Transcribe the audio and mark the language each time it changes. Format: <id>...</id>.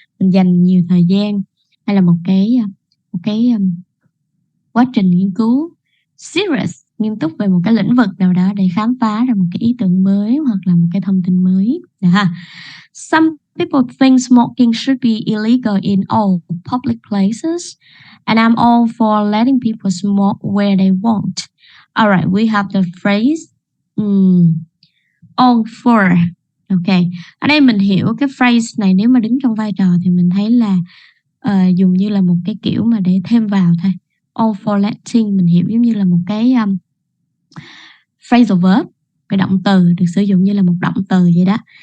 <vi>Mình dành nhiều thời gian hay là một cái quá trình nghiên cứu serious, nghiêm túc về một cái lĩnh vực nào đó để khám phá ra một cái ý tưởng mới hoặc là một cái thông tin mới. Được ha?</vi> <en>Some people think smoking should be illegal in all public places, and I'm all for letting people smoke where they want. All right, we have the phrase all for.</en> <vi>Ok, ở đây mình hiểu cái phrase này nếu mà đứng trong vai trò thì mình thấy là dùng như là một cái kiểu mà để thêm vào thôi.</vi> <en>All for letting</en> <vi>mình hiểu giống như là một cái phrasal verb, cái động từ được sử dụng như là một động từ vậy đó.</vi>